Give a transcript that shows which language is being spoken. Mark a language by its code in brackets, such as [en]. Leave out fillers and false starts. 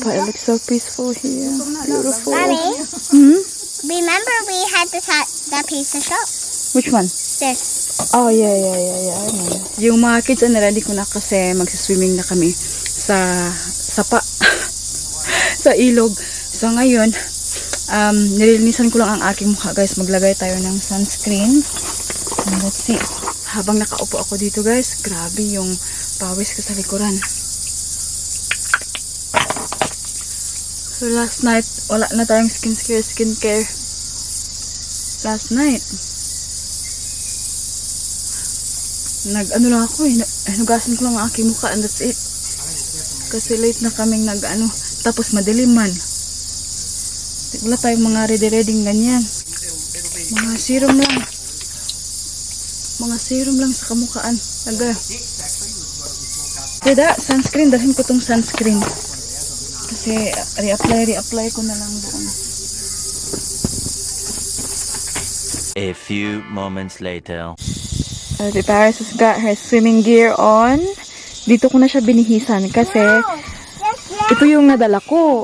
[en] But it looks so peaceful here. Beautiful. Mommy, Hmm? remember we had the pizza shop? Which one? This. Oh, yeah. I know. [tl] Yung mga kids, ready ko na kasi magsiswimming na kami sa sapa. Sa ilog. So, ngayon, nililinisan ko lang ang aking mukha, guys. Maglagay tayo ng sunscreen. [en] And let's see. [tl] Habang nakaupo ako dito, guys, grabe yung pawis ko sa likuran. So, last night, wala na tayong skincare. Last night. Nag-ano lang ako eh. Hinugasan ko lang ang aking mukha [en] and that's it. [tl] Kasi late na kaming tapos madilim man. Wala tayong mga ready ganyan. Mga serum lang sa kamukhaan. Sunscreen. Dalhin ko tong sunscreen. Kasi Kasi re-apply ko na lang doon. [en] A few moments later. Si Paris has got her swimming gear on. [tl] Dito ko na siya binihisan kasi ito yung nadala ko.